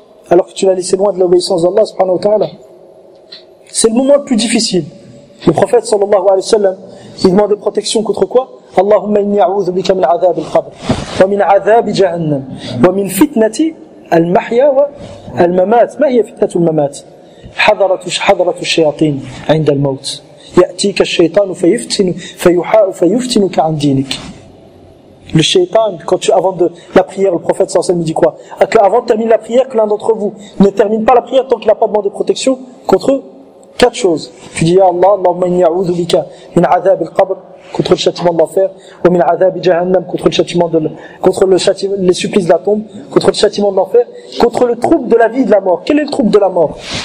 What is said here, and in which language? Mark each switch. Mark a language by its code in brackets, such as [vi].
[fr] Alors que tu l'as laissé loin de l'obéissance d'Allah, subhanahu wa ta'ala. C'est le moment le plus difficile. Le prophète, sallallahu alayhi wa sallam, il demandait protection contre quoi? [ar] Allahumma inni a'udhu bika min azab al-qabr, wa min azab jahannam, wa min fitnati المحيا والممات. ما هي فتنة الممات؟ حضرة الشياطين عند الموت يأتيك الشيطان فيفتنك عن دينك. [fr] Le shaitan, avant de la prière, le prophète sallallahu alayhi wa sallam dit quoi? Avant de terminer la prière, que l'un d'entre vous ne termine pas la prière tant qu'il n'a pas demandé protection contre quatre choses. Tu dis, ya Allah, [ar] Allahumma inni a'udhu bika min azab al-qabr, [fr] contre le châtiment de l'enfer, ou [ar] min azab jahannam, [fr] contre le châtiment les supplices de la tombe, contre le châtiment de l'enfer, contre le trouble de la vie et de la mort. Quel est le trouble de la mort?